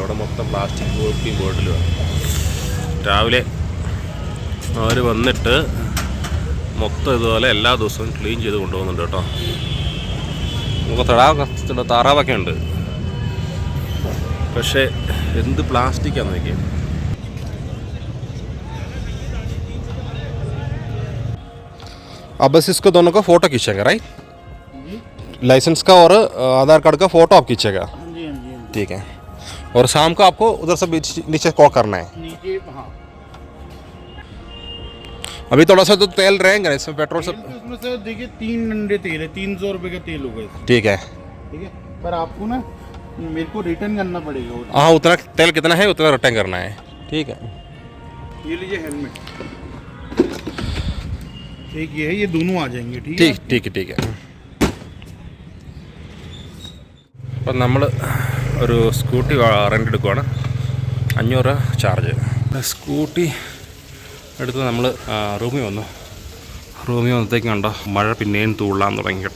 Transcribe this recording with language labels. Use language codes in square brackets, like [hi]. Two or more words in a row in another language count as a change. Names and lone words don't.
[ml] അവിടെ മൊത്തം പ്ലാസ്റ്റിക് കോപ്പിയും ബോട്ടിലുമാണ്. രാവിലെ അവർ വന്നിട്ട് മൊത്തം ഇതുപോലെ എല്ലാ ദിവസവും ക്ലീൻ ചെയ്ത് കൊണ്ടുപോകുന്നുണ്ട് കേട്ടോ. നമുക്ക് തടാകം താറാവൊക്കെ ഉണ്ട്, പക്ഷേ എന്ത് പ്ലാസ്റ്റിക്കാന്ന് നോക്കിയാൽ. [hi] अब बस इसको दोनों का फ़ोटो खींचेगा, राइट? लाइसेंस का और आधार कार्ड का फ़ोटो आप खींचेगा, ठीक है. और शाम को आपको उधर से नीचे कॉल करना है. हाँ. अभी थोड़ा सा तो तेल रहेगा इसमें, पेट्रोल सब इसमें से देखिए 3 डंडे तेल है, 300 रुपये का तेल होगा इसमें. ठीक है. पर आपको ना मेरे को रिटर्न करना पड़ेगा. हाँ, उतना तेल कितना है उतना रिटर्न करना है, ठीक है. ये लीजिए हेलमेट, एक ये है, ये दोनों आ जाएंगे. ठीक है. [ml] അപ്പം നമ്മൾ ഒരു സ്കൂട്ടി റെൻ്റ് എടുക്കുവാണ്. 500 രൂപ ചാർജ്. സ്കൂട്ടി എടുത്ത് നമ്മൾ റൂമിൽ വന്നത്തേക്കും കണ്ടോ മഴ പിന്നെയും തൂളാൻ തുടങ്ങി കേട്ടോ.